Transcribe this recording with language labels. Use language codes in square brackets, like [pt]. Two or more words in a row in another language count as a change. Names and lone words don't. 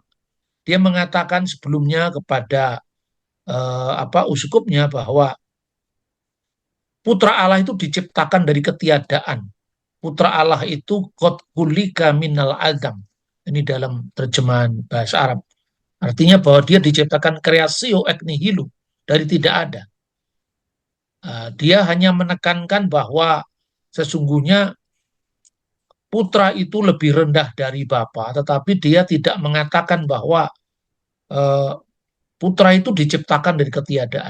[id] Dia mengatakan sebelumnya kepada uskupnya bahwa putra Allah itu diciptakan dari ketiadaan. Putra Allah itu [ar] قد خلق من العدم. [id] Ini dalam terjemahan bahasa Arab. Artinya bahwa dia diciptakan [la] creatio ex nihilo, [id] dari tidak ada. Dia hanya menekankan bahwa sesungguhnya putra itu lebih rendah dari bapa, tetapi dia tidak mengatakan bahwa putra itu diciptakan dari ketiadaan.